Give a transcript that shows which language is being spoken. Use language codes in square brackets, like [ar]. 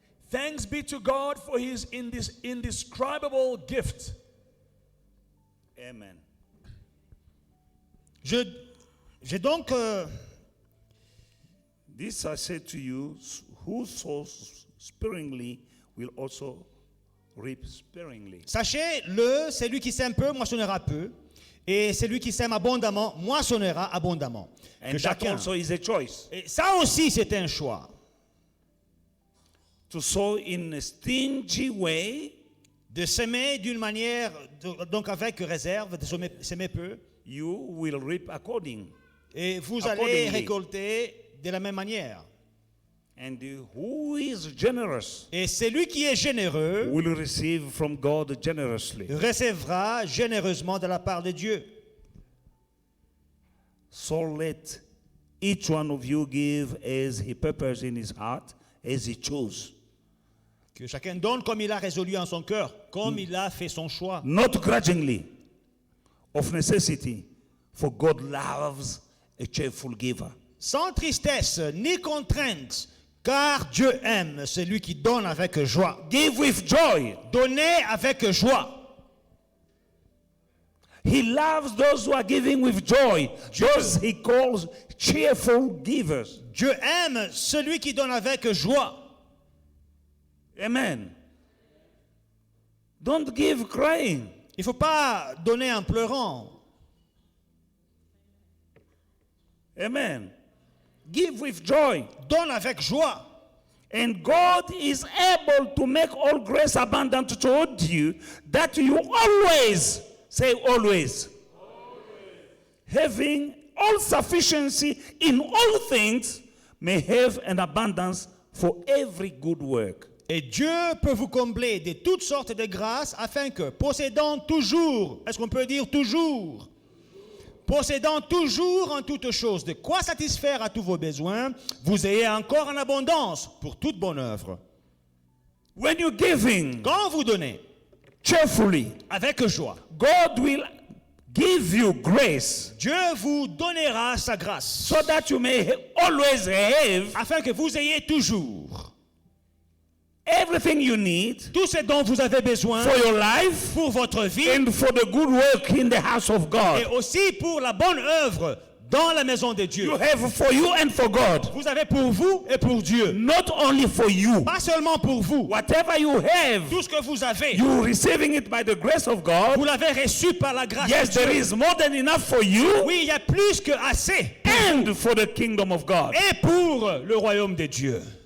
[en] Thanks be to God for his indescribable gift. Amen. [fr] J'ai donc [en] This I say to you, who sows sparingly will also reap sparingly. [fr] sachez-le, celui qui sème peu moissonnera peu, et celui qui sème abondamment moissonnera abondamment. [en] And [fr] Que [en] that [fr] chacun. [en] also is a choice. [fr] Et ça aussi, c'est un choix. [en] To sow in a stingy way, [fr] De s'aimer d'une manière, donc avec réserve, de s'aimer peu, [en] you will reap according. [fr] et vous allez [en] Accordingly. [fr] récolter de la même manière. [en] And who is generous [fr] Et celui qui est généreux [en] will receive from God generously. [fr] recevra généreusement de la part de Dieu. [en] So let each one of you give as he purposes in his heart, as he chose. [fr] Que chacun donne comme il a résolu en son cœur, comme il a fait son choix. [en] Not grudgingly, of necessity, for God loves a cheerful giver. [fr] Sans tristesse ni contrainte, car Dieu aime celui qui donne avec joie. [en] Give with joy. [fr] Donnez avec joie. [en] He loves those who are giving with joy. Those he calls cheerful givers. [fr] Dieu aime celui qui donne avec joie. [en] Amen. Don't give crying. [fr] Il ne faut pas donner en pleurant. [en] Amen. Give with joy. [fr] Donne avec joie. [en] And God is able to make all grace abundant toward you, that you always, say always, having all sufficiency in all things, may have an abundance for every good work. [fr] Et Dieu peut vous combler de toutes sortes de grâces afin que, possédant toujours, est-ce qu'on peut dire toujours, possédant toujours en toutes choses de quoi satisfaire à tous vos besoins, vous ayez encore en abondance pour toute bonne œuvre. [en] When you're giving [fr] Quand vous donnez [en] cheerfully, [fr] avec joie, [en] God will give you grace [fr] Dieu vous donnera sa grâce [en] so that you may always have [fr] afin que vous ayez toujours [en] everything you need [fr] tout ce dont vous avez besoin [en] for your life [fr] pour votre vie [en] and for the good work in the house of [fr] et [en] God. [fr] aussi pour la bonne œuvre dans la maison de Dieu. [en] You have for you and for God. [fr] Vous avez pour vous et pour Dieu. [en] Not only for you. [fr] Pas seulement pour vous. [en] Whatever you have, [fr] Tout ce que vous avez, [en] you receiving it by the grace of God. [fr] vous l'avez reçu par la grâce [en] Yes, [fr] de [en] there [fr] Dieu. [en] is more than enough for you [fr] Oui, il y a plus que assez. [en] and for the kingdom of God. [fr] Et pour le royaume de Dieu.